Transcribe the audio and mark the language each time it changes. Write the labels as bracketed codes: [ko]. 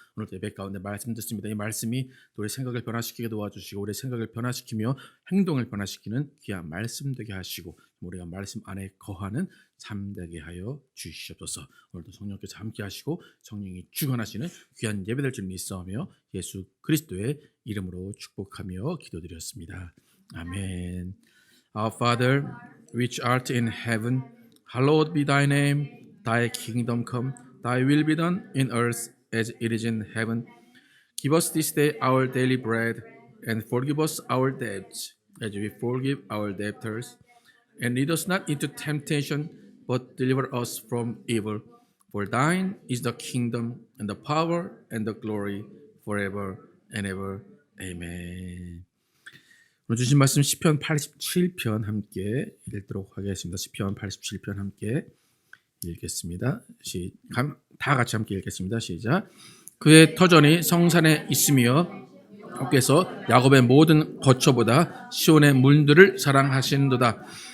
[ko] 오늘 예배 가운데 말씀 듣습니다. 이 말씀이 우리 생각을 변화시키게 도와주시고 우리 생각을 변화시키며 행동을 변화시키는 귀한 말씀 되게 하시고 우리가 말씀 안에 거하는 삶 되게 하여 주시옵소서. 오늘도 성령께서 함께 하시고 성령이 주관하시는 귀한 예배될 줄 믿사오며 예수 그리스도의 이름으로 축복하며 기도드렸습니다. 아멘. [en] Our Father, which art in heaven, hallowed be thy name. Thy kingdom come, thy will be done in earth as it is in heaven. Give us this day our daily bread, and forgive us our debts, as we forgive our debtors. And lead us not into temptation, but deliver us from evil. For thine is the kingdom, and the power, and the glory, forever and ever. Amen. [ko] 오늘 주신 말씀 시편 87편 함께 읽도록 하겠습니다. 시편 87편 함께 읽겠습니다. 다 같이 함께 읽겠습니다. 시작. 그의 터전이 성산에 있으며 주께서 야곱의 모든 거처보다 시온의 문들을 사랑하신도다.